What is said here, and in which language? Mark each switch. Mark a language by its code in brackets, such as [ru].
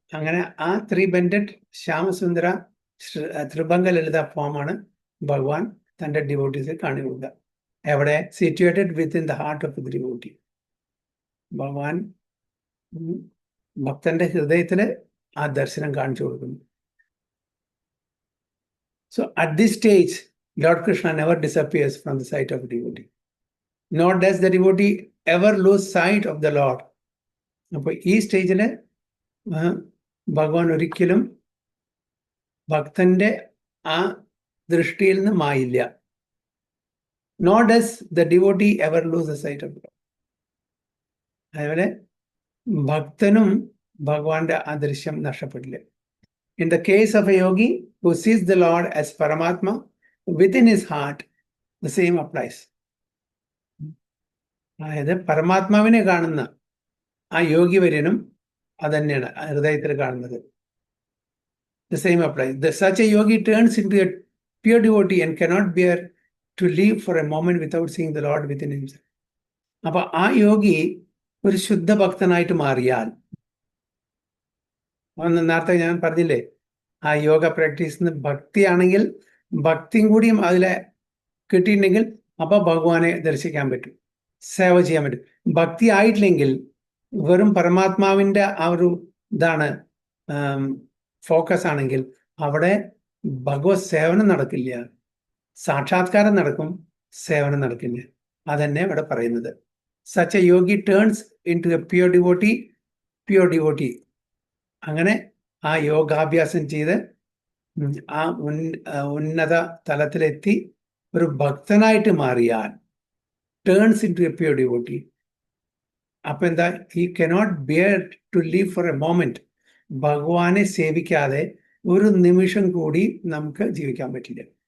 [ml] അങ്ങനെ ആ 3 ബെൻഡഡ് ശ്യാമസുന്ദര ത്രിഭംഗ ലളിത ഫോമാണ് ഭഗവാൻ തൻ്റെ ഡിവോട്ടീസിൽ കാണിച്ചു കൊടുക്കുക. എവിടെ? [en] Situated within the heart of the devotee. [ml] ഭഗവാൻ ഭക്തന്റെ ഹൃദയത്തില് ആ ദർശനം കാണിച്ചു കൊടുക്കുന്നു. [en] So at this stage, Lord Krishna never disappears from the sight of a devotee. Nor does the devotee ever lose sight of the Lord. [ml] അപ്പോൾ ഈ സ്റ്റേജില് ഭഗവാൻ ഒരിക്കലും ഭക്തന്റെ ആ ദൃഷ്ടിയിൽ നിന്ന് മായില്ല. [en] Nor does the devotee ever lose the sight of the Lord. [ml] അതുപോലെ ഭക്തനും ഭഗവാന്റെ ആ ദൃശ്യം നഷ്ടപ്പെടില്ല. [en] In the case of a yogi who sees the Lord as Paramatma within his heart, the same applies. [ml] അതായത് പരമാത്മാവിനെ കാണുന്ന ആ യോഗി വര്യനും അതന്നെയാണ് ഹൃദയത്തിൽ കാണുന്നത്. [en] The same applies. Such a yogi turns into a pure devotee and cannot bear to live for a moment without seeing the Lord within himself. [ml] അപ്പൊ ആ യോഗി ഒരു ശുദ്ധ ഭക്തനായിട്ട് മാറിയാൽ, നേരത്തെ ഞാൻ പറഞ്ഞില്ലേ, ആ യോഗ പ്രാക്ടീസിന് ഭക്തിയാണെങ്കിൽ ഭക്തിയും കൂടിയും അതിലെ കിട്ടിയിട്ടുണ്ടെങ്കിൽ അപ്പൊ ഭഗവാനെ ദർശിക്കാൻ പറ്റും, സേവ ചെയ്യാൻ പറ്റും. ഭക്തി ആയിട്ടില്ലെങ്കിൽ വെറും പരമാത്മാവിന്റെ ആ ഒരു ഇതാണ് ഫോക്കസ് ആണെങ്കിൽ അവിടെ ഭഗവത് സേവനം നടക്കില്ല. സാക്ഷാത്കാരം നടക്കും, സേവനം നടക്കില്ല. അതന്നെ ഇവിടെ പറയുന്നത്. [en] Such a yogi turns into a pure devotee. [ml] അങ്ങനെ ആ യോഗാഭ്യാസം ചെയ്ത് ആ ഉന്നത തലത്തിലെത്തി ഒരു ഭക്തനായിട്ട് മാറിയാൽ, [en] Turns into a pure devotee. [ml] അപ്പൊ എന്താ? [en] He cannot bear to leave for a moment. [ml] ഭഗവാനെ സേവിക്കാതെ ഒരു നിമിഷം കൂടി നമുക്ക് ജീവിക്കാൻ പറ്റില്ല.